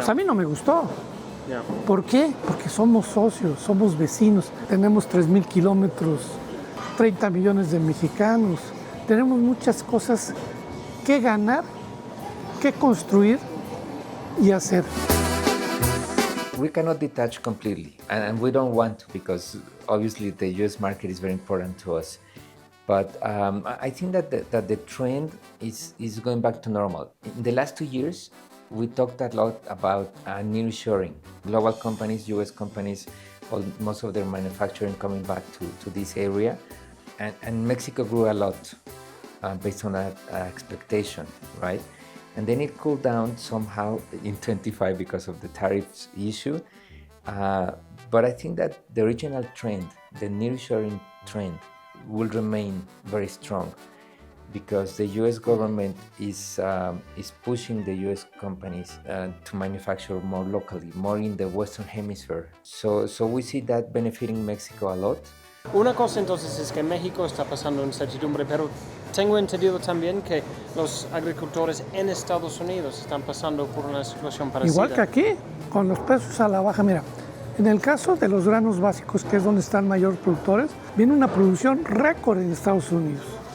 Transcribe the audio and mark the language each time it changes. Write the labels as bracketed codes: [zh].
[es] pues a mí no me gustó. [en] Yeah. [es] ¿Por qué? Porque somos socios, somos vecinos, tenemos 3,000 kilómetros, 30 millones de mexicanos, tenemos muchas cosas que ganar, que construir y hacer. [en] We cannot detach completely, and we don't want to, because obviously the US market is very important to us. But I think that the trend is going back to normal. In the last 2 years, we talked a lot about nearshoring. Global companies, US companies, most of their manufacturing coming back to this area. And Mexico grew a lot based on that expectation, right? And then it cooled down somehow in 25 because of the tariffs issue. But I think that the original trend, the nearshoring trend, will remain very strong because the U.S. government is pushing the U.S. companies to manufacture more locally, more in the Western Hemisphere. So we see that benefiting Mexico a lot. [es] Una cosa entonces es que México está pasando incertidumbre, pero tengo entendido también que los agricultores en Estados Unidos están pasando por una situación parecida. Igual que aquí, con los precios a la baja. Mira, en el caso de los granos básicos, que es donde están mayores productores, viene una producción récord en Estados Unidos.